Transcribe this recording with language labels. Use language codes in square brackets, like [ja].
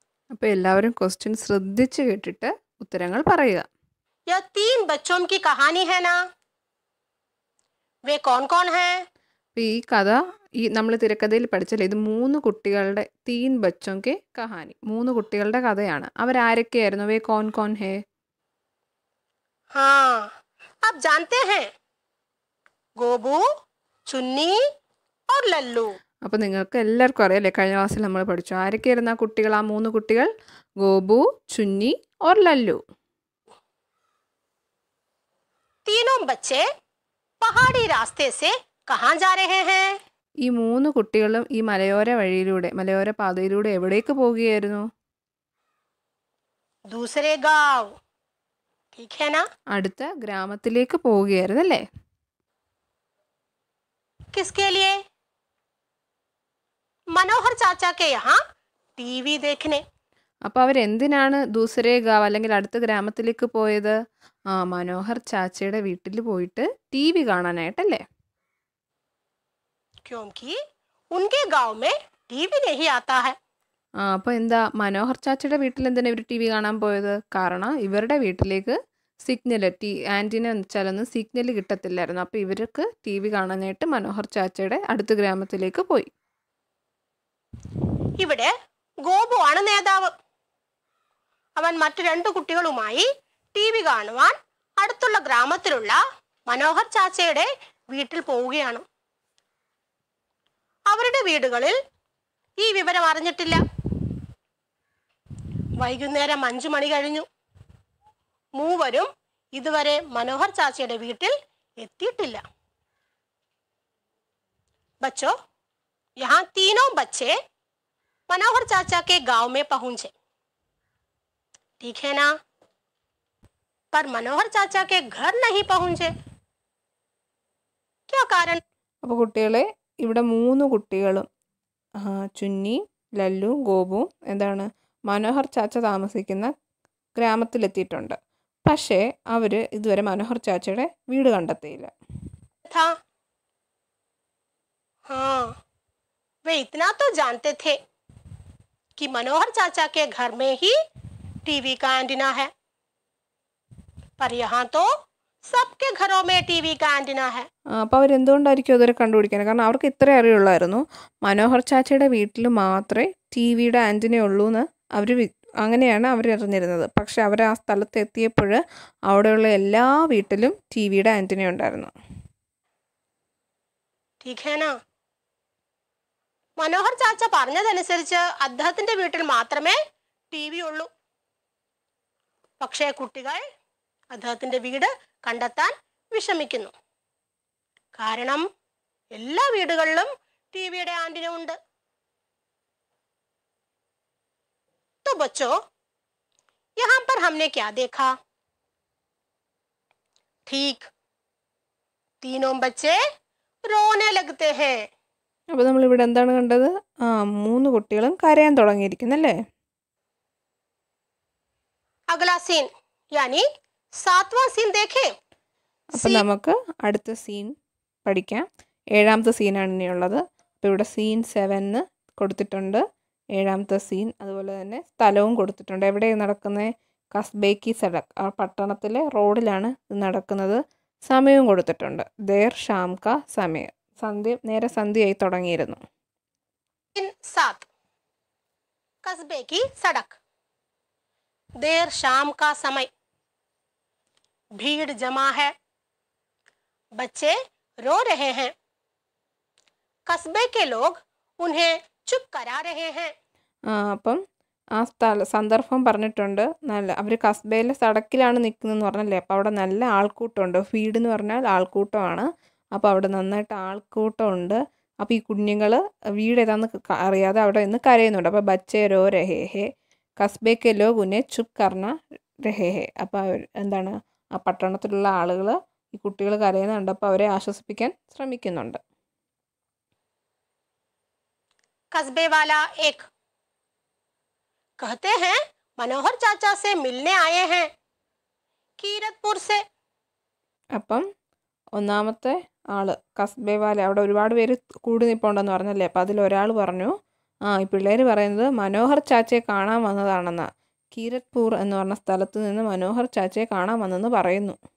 [ml] അപ്പോൾ എല്ലാവരും ക്വസ്റ്റ്യൻ ശ്രദ്ധിച്ച് കേട്ടിട്ട് ഉത്തരങ്ങൾ പറയുക. [hi] यह 3 बच्चों की कहानी है ना? वे कौन कौन हैं? [ml] അപ്പോൾ ഈ കഥ നമ്മൾ തിരക്കഥയിൽ പഠിച്ചല്ലേ, ഇത് 3 കുട്ടികളുടെ 3 [hi] ബച്ചോं के കഹാനി, [ml] 3 കുട്ടികളുടെ കഥയാണ്. അവരാരൊക്കെയായിരുന്നു? [hi] വേ കോൺ കോൺ ഹേ? हाँ, आप जानते हैं, गोबू, चुन्नी और लल्लू. [ml] അപ്പോൾ നിങ്ങൾക്ക് എല്ലാവർക്കും അറിയാം അല്ലേ, കഴിഞ്ഞ ക്ലാസ്സിൽ നമ്മൾ പഠിച്ചു. ആരൊക്കെയായിരുന്നു ആ കുട്ടികൾ? ആ 3 കുട്ടികൾ ഗോബു, ചുന്നി और ലല്ലു. [hi] तीनों बच्चे पहाड़ी रास्ते से कहाँ जा रहे हैं? [ml] ഈ 3 കുട്ടികളും ഈ മലയോര പാതയിലൂടെ എവിടേക്ക് പോവുകയായിരുന്നു? [hi] दूसरे गांव. ठीक है ना? [ml] അടുത്ത ഗ്രാമത്തിലേക്ക് പോവുകയായിരുന്നു അല്ലേ? [hi] किसके लिए? मनोहर चाचा के यहाँ टीवी देखने. [ml] അപ്പോൾ അവരെന്തിനാണ് [hi] ദൂസരേ ഗാവ് [ml] അല്ലെങ്കിൽ അടുത്ത ഗ്രാമത്തിലേക്ക് പോയത്? മനോഹർ ചാച്ചയുടെ വീട്ടിൽ പോയിട്ട് TV കാണാനായിട്ടല്ലേ? [hi] क्योंकि उनके गांव में टीवी नहीं आता है. [ml] അപ്പോൾ എന്താ മനോഹർ ചാച്ചയുടെ വീട്ടിൽ എന്തിനാണ് ഇവർ TV കാണാൻ പോയത്? കാരണം ഇവരുടെ വീട്ടിലേക്ക് സിഗ്നൽ, ആൻറ്റിന എന്ന് വെച്ചാലൊന്നും സിഗ്നൽ കിട്ടത്തില്ലായിരുന്നു. അപ്പോൾ ഇവർക്ക് TV കാണാനായിട്ട് മനോഹർ ചാച്ചയുടെ അടുത്ത ഗ്രാമത്തിലേക്ക് പോയി. ഇവിടെ ഗോപു ആണ് നേതാവ്. അവൻ മറ്റു 2 കുട്ടികളുമായി TV കാണുവാൻ അടുത്തുള്ള ഗ്രാമത്തിലുള്ള മനോഹർ ചാച്ചയുടെ വീട്ടിൽ പോവുകയാണ്. അവരുടെ വീടുകളിൽ ഈ വിവരം അറിഞ്ഞിട്ടില്ല. വൈകുന്നേരം 5 മണി കഴിഞ്ഞു. മൂവരും ഇതുവരെ മനോഹർ ചാച്ചയുടെ വീട്ടിൽ എത്തിയിട്ടില്ല. [hi] बच्चों, यहाँ तीनों बच्चे मनोहर चाचा के गांव में पहुंचे. ठीक है ना? पर मनोहर चाचा के घर नहीं पहुंचे. क्या कारण? [ml] അപ്പോൾ കുട്ടികളെ, ഇവിടെ 3 കുട്ടികളും ചുന്നി, ലല്ലു, ഗോപു എന്താണ് മനോഹർ ചാച്ച താമസിക്കുന്ന ഗ്രാമത്തിലെത്തിയിട്ടുണ്ട്. പക്ഷേ അവർ ഇതുവരെ മനോഹർ ചാച്ചയുടെ വീട് കണ്ടെത്തിയില്ല. [hi] था? हाँ, वे इतना तो जानते थे कि मनोहर चाचा के घर में ही टीवी का एंटीना है. पर यहाँ तो सबके घरों में टीवी का एंटीना है. [ml] അപ്പോൾ അവരെന്തുകൊണ്ടായിരിക്കും അതുവരെ കണ്ടുപിടിക്കുന്നത്? കാരണം അവർക്ക് ഇത്രേ അറിയുള്ളായിരുന്നു, മനോഹർ ചാച്ചയുടെ വീട്ടിൽ മാത്രമേ TVയുടെ ആൻറ്റിന ഉള്ളൂ എന്ന്. അങ്ങനെയാണ് അവർ അറിഞ്ഞിരുന്നത്. പക്ഷെ അവർ ആ സ്ഥലത്ത് എത്തിയപ്പോൾ അവിടെയുള്ള എല്ലാ വീട്ടിലും TVയുടെ ആൻറ്റിന ഉണ്ടായിരുന്നു. [hi] ठीक है ना? [ml] മനോഹർ ചാച്ച പറഞ്ഞതനുസരിച്ച് അദ്ദേഹത്തിന്റെ വീട്ടിൽ മാത്രമേ TV ഉള്ളൂ. പക്ഷേ കുട്ടികൾ അദ്ദേഹത്തിന്റെ വീട് കണ്ടെത്താൻ വിഷമിക്കുന്നു. കാരണം എല്ലാ വീടുകളിലും ടിവിയുടെ ആന്റിന ഉണ്ട്. [hi] तो बच्चों, यहाँ पर हमने क्या देखा? ठीक, तीनों बच्चे रोने लगते हैं. [ml] അപ്പോൾ നമ്മളിവിടെ എന്താണ് കണ്ടത്? 3 കുട്ടികളും കരയാൻ തുടങ്ങിയിരിക്കുന്നല്ലേ? [hi] अगला सीन यानी 7वां सीन देखें. [ml] അപ്പോൾ നമുക്ക് അടുത്ത സീൻ പഠിക്കാം. 7ാമത്തെ സീനാണ് ഇനിയുള്ളത്. അപ്പോൾ ഇവിടെ സീൻ 7 കൊടുത്തിട്ടുണ്ട്, 7ാമത്തെ സീൻ. അതുപോലെ തന്നെ സ്ഥലവും കൊടുത്തിട്ടുണ്ട്. എവിടെയാണ് നടക്കുന്നത്? [hi] കസ്ബേ കി സഡക്, [ml] ആ പട്ടണത്തിലെ റോഡിലാണ് ഇത് നടക്കുന്നത്. സമയവും കൊടുത്തിട്ടുണ്ട്. [hi] ദേർ ഷാം കാ [ml] സമയം, നേരെ സന്ധ്യയായി തുടങ്ങിയിരുന്നു. [hi] 7 कस्बे की सड़क. देर शाम का समय, भीड़ जमा है, बच्चे रो रहे हैं, कस्बे के लोग उन्हें चुप करा रहे हैं. [ml] അപ്പം ആ സന്ദർഭം പറഞ്ഞിട്ടുണ്ട്. നല്ല അവർ കസ്ബയിലെ സടക്കിലാണ് നിൽക്കുന്നതെന്ന് പറഞ്ഞല്ലേ. അപ്പോൾ അവിടെ നല്ല ആൾക്കൂട്ടമുണ്ട്. ഫീഡ് എന്ന് പറഞ്ഞാൽ ആൾക്കൂട്ടമാണ്. അപ്പോൾ അവിടെ നന്നായിട്ട് ആൾക്കൂട്ടമുണ്ട്. അപ്പോൾ ഈ കുഞ്ഞുങ്ങൾ വീട് ഏതാന്ന് അറിയാതെ അവിടെ നിന്ന് കരയുന്നുണ്ട്. അപ്പോൾ [hi] ബച്ചേ രോ രഹേ ഹേ കസ്ബേക്കെ ലോഗ് ഉന്നെ ചുപ് കർണ രഹേ ഹേ. [ml] അപ്പോൾ അവർ എന്താണ് ആ പട്ടണത്തിലുള്ള ആളുകൾ ഈ കുട്ടികൾ കരയുന്നുണ്ട്. അപ്പോൾ അവരെ ആശ്വസിപ്പിക്കാൻ ശ്രമിക്കുന്നുണ്ട്. [hi] कस्बे वाला एक कहते हैं मनोहर चाचा से मिलने आए हैं कीरतपुर से. [ml] അപ്പം ഒന്നാമത്തെ ആള് [hi] കസ്ബെ വാല [ml] അവിടെ ഒരുപാട് പേര് കൂടി നിൽപ്പുണ്ടെന്ന് പറഞ്ഞല്ലേ. അപ്പം അതിലൊരാൾ പറഞ്ഞു ഈ പിള്ളേർ പറയുന്നത് മനോഹർ ചാച്ചയെ കാണാൻ വന്നതാണെന്ന്. കീരത്പൂർ എന്ന് പറഞ്ഞ സ്ഥലത്ത് നിന്ന് മനോഹർ ചാച്ചയെ കാണാൻ വന്നെന്ന് പറയുന്നു.